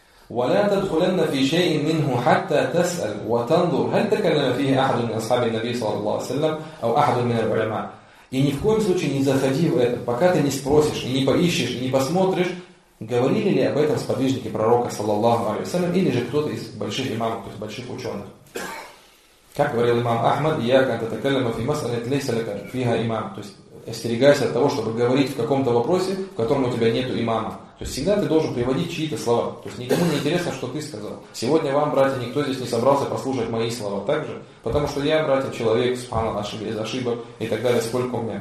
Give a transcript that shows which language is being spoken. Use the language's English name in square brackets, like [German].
[Arabic] وَلَا تَدْخُلَنَّ فِي شَيْءٍ مِّنْهُ حَتَّى تَسْأَلْ وَتَنْظُرْ هَلْ تَكَلَّمَ فِيهِ أَحَدٌ مِّنْ أَصْحَابِ النَّبِيِّ صَلَّى اللَّهُ عَلَيْهِ وَسَلَّمَ أَوْ أَحَدٌ مِّنَ الْعُلَمَاءِ. [Russian] И ни в коем случае не заходи в это, пока ты не спросишь, и не поищешь, и не посмотришь, говорили ли об этом сподвижники пророка, саллаллаху алейхи ва саллям, или же кто-то из больших имамов, то есть больших ученых. Как говорил имам Ахмад, [Arabic] إِيَّاكَ أَن تَتَكَلَّمَ فِي مَسْأَلَةٍ لَيْسَ لَكَ فِيهَا إِمَامٌ. [Russian] То есть остерегайся от того, чтобы говорить в каком-то вопросе, в котором у тебя нет имама. То есть всегда ты должен приводить чьи-то слова. То есть никому не интересно, что ты сказал. Сегодня вам, братья, никто здесь не собрался послушать мои слова так же. Потому что я, братья, человек, субхана, без ошибок и так далее, сколько у меня.